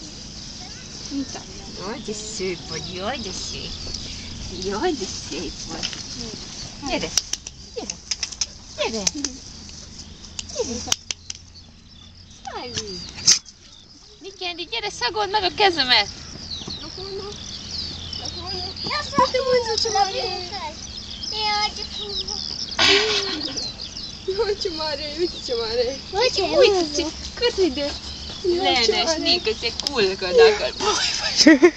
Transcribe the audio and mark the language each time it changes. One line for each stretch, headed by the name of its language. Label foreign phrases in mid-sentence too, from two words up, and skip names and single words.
Hungarian: Jaj, de szép vagy, jaj, de szép. Jaj, de szép vagy. Gyere, gyere, gyere. Gyere. Smiley. Mi Candy, gyere, szagold meg a kezemet.
Romanian: Ui, cât e de leneșnică, se culcă dacă îl pui.